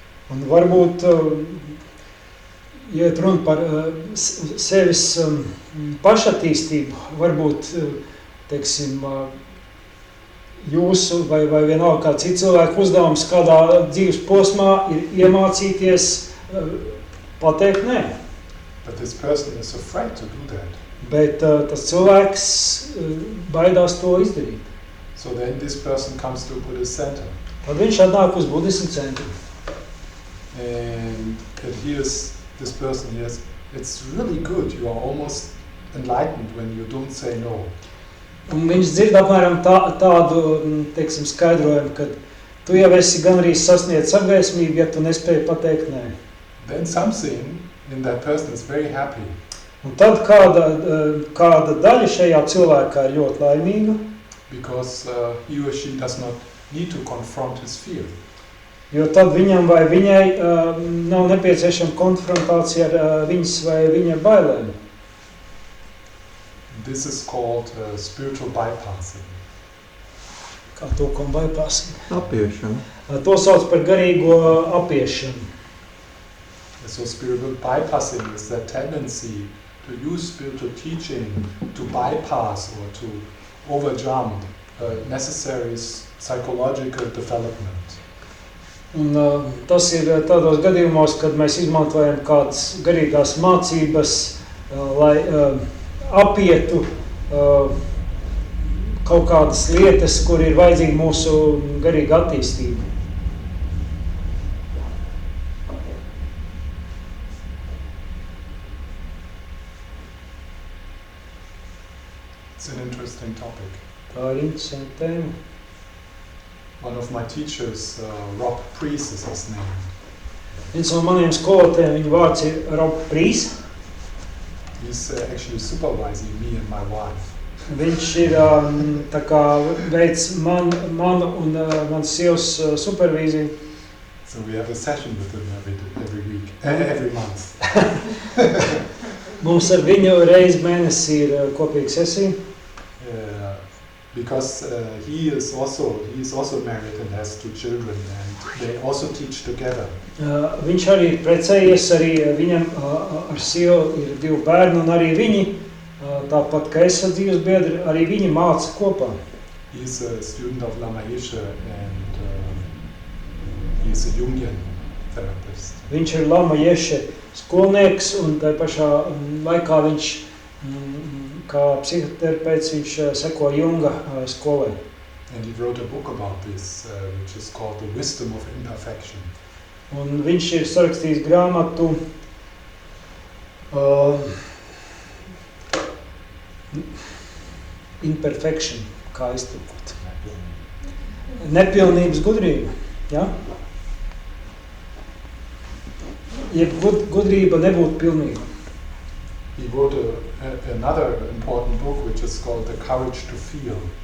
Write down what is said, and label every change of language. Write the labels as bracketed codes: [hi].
[lv] Un varbūt, ja runa par sevis pašattīstību, varbūt, teiksim, jūsu vai vienalga kā cits cilvēku uzdevums kādā dzīves posmā ir iemācīties pateikt nē. [en] But this person is afraid to do that. [lv] Bet tas cilvēks baidās to izdarīt. [en] So then this person comes to a Buddhist center. [lv] Tad viņš atnāk uz budismu centru. [en] And it hears this person hears, it's really good, you are almost enlightened when you don't say no. [lv] Un viņš dzird apmēram tādu, teiksim, skaidrojumu, ka tu jau esi gan arī sasniedz apgaismību, ja tu nespēji pateikt nē. [en] Then something in that person is very happy. [lv] Un tad kāda daļa šajā cilvēkā ir ļoti laimīga. [en] Because he or she does not need to confront his fear. [lv] Jo tad viņam vai viņai nav nepieciešama konfrontācija ar viņas vai viņa bailēm. [en] This is called spiritual bypassing. [lv] Kā tulkojam bypassing? Apiešana. To sauc par garīgo apiešanu. [en] So spiritual bypassing is that tendency to use spiritual teaching to bypass or to overjump necessary psychological development. [lv] Un tas ir tādos gadījumos, kad mēs izmantojam kādas garīgās mācības, lai apietu kaut kādas lietas, kur ir vajadzīga mūsu garīga attīstība. [en] It's an interesting topic. [lv] Tā ir interesanta tēma. [en] One of my teachers, Rob Priest is his name. [lv] Viens no maniem skolotājiem, viņa vārds ir Rob Priest. [en] He's actually supervising me and my wife. [lv] Viņš ir tā kā veids manu un mans sievas supervīziju. [en] So we have a session with him every week, every month. [lv] Mums ar viņu reizi mēnesī ir kopīga sesija. [en] Because he is also married and has 2 children, and they also teach together. [lv] Viņš arī ir precējies, arī viņam ar sievu ir 2 bērni, un arī viņi, tāpat kā es dzīves biedri, arī viņi māca kopā. [en] He's a student of Lama Yeshe and he's a Jungian therapist. [lv] Viņš ir Lama Yeshe skolnieks, un tā pašā laikā viņš kā psihoterapeits viņš seko Junga skolai. [en] And he wrote a book about this, which is called The Wisdom of Imperfection. [lv] Un viņš ir sarakstījis grāmatu Imperfection, kā iztulkot. Nepilnības gudrība, ja? Jeb gudrība nebūtu pilnīga. [en] He wrote another important book, which is called The Courage to Feel.